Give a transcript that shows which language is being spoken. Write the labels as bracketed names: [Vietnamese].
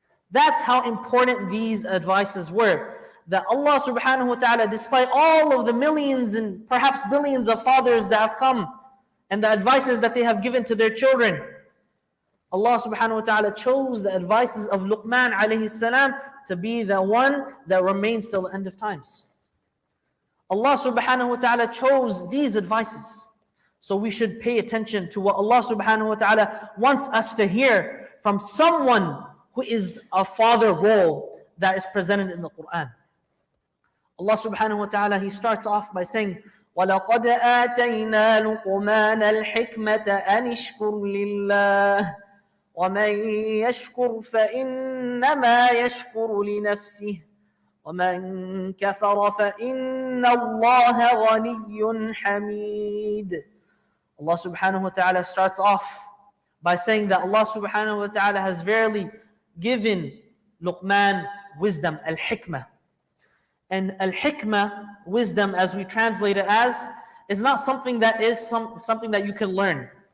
[English] That's how important these advices were. That Allah subhanahu wa ta'ala, despite all of the millions and perhaps billions of fathers that have come and the advices that they have given to their children, Allah subhanahu wa ta'ala chose the advices of Luqman alayhi salam to be the one that remains till the end of times. Allah subhanahu wa ta'ala chose these advices. So we should pay attention to what Allah subhanahu wa ta'ala wants us to hear from someone who is a father role that is presented in the Quran. Allah subhanahu wa ta'ala, He starts off by saying, [Arabic] وَلَقَدْ آتَيْنَا لُقْمَانَ الْحِكْمَةَ أَنِ اشْكُرْ لِلَّهِ وَمَنْ يَشْكُرْ فَإِنَّمَا يَشْكُرُ لِنَفْسِهِ وَمَنْ كَفَرَ فَإِنَّ اللَّهَ غَنِيٌّ حَمِيدٌ. [English] Allah subhanahu wa ta'ala starts off by saying that Allah subhanahu wa ta'ala has verily given Luqman wisdom, al-hikmah. And al-hikmah, wisdom, as we translate it as, is not something that is something that you can learn.